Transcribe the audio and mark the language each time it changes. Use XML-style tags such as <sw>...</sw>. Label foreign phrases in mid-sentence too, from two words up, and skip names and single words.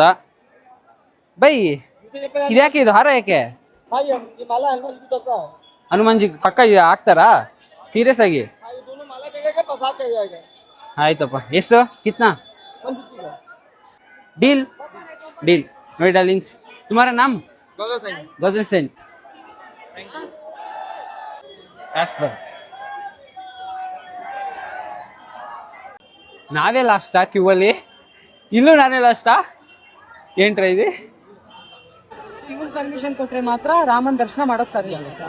<kn>ಬೈ ಇದ್ಯಾಕೆ ಇದು ಹಾರ ಯಾಕೆ? ಹನುಮಾನ್ಜಿ ಪಕ್ಕ ಹಾಕ್ತಾರಾ ಸೀರಿಯಸ್ ಆಗಿ? ಆಯ್ತಪ್ಪ. ಎಷ್ಟು ಕಿತ್ನಾ?</kn> <en>deal deal.</en> <kn>ನೋಡಿ ಡಾರ್ಲಿಂಗ್ಸ್,</kn> <hi>तुम्हारा नाम? गजन सेन.</hi> <kn>ನಾವೇ ಲಾಸ್ಟಾ ಕ್ಯೂ ಅಲ್ಲಿ? ಇಲ್ಲೂ ನಾನೇ ಲಾಸ್ಟಾ? ಏನ್ರ ಇದೆ? ಇವ್ರು ಪರ್ಮಿಷನ್ ಕೊಟ್ರೆ ಮಾತ್ರ ರಾಮನ್ ದರ್ಶನ ಮಾಡೋಕ್ ಸಾಧ್ಯ.</kn>